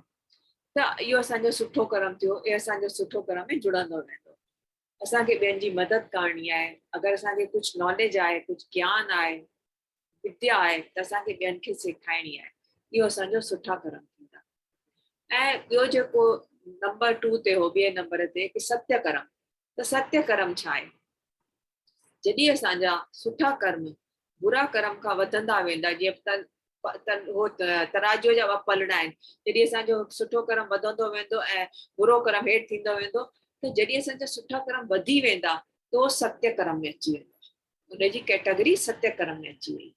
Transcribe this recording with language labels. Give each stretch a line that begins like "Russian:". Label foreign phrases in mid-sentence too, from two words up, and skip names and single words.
Sindhi: त इहो असांजो सुठो कर्म थियो, इहो असांजो सुठो कर्म में जुड़ंदो रहंदो। असांखे ॿियनि जी मदद करणी आहे, अगरि असांखे कुझु नॉलेज आहे, कुझु ज्ञान आहे, विद्या आहे त असांखे ॿियनि खे सेखारिणी आहे, इहो असांजो सुठा कर्म थींदा। ऐं ॿियो जेको नंबर 2 ते हो, ॿिए नंबर ते कि सत्य कर्म। त सत्य कर्म छा आहे? जॾहिं असांजा सुठा कर्म बुरा कर्म खां वधंदा वेंदा, जीअं तराजूअ जा ॿ पलड़ा आहिनि, जॾहिं असांजो सुठो कर्म वधंदो वेंदो ऐं बुरो कर्म हेठि थींदो वेंदो, त जॾहिं असांजा सुठा कर्म वधी वेंदा त उहो सत्य कर्म में अची वेंदो, उनजी कैटेगरी सत्य कर्म में अची वई।